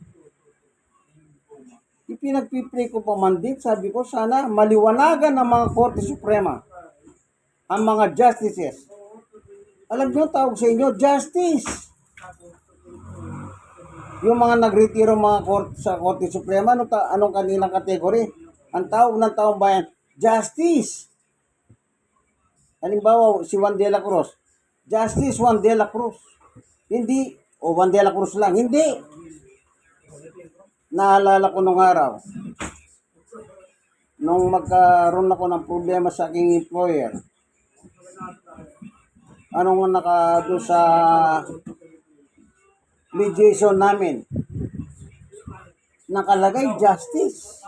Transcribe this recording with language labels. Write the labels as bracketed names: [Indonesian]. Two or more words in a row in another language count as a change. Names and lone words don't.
[Filipino] Ipinagpipray ko pa man din, sabi ko sana maliwanagan ng mga Korte Suprema, ang mga justices. Alam niyo, tawag sa inyo, justice. Yung mga nagretiro mga sa Korte Suprema, anong kanilang kategory? Ang tawag ng taong bayan, justice. Halimbawa, si Juan de la Cruz. Justice Juan de la Cruz. Hindi, Juan de la Cruz lang. Hindi. Naalala ko nung araw, nung magkaroon ako ng problema sa aking employer, anong doon sa mediation namin, nakalagay justice.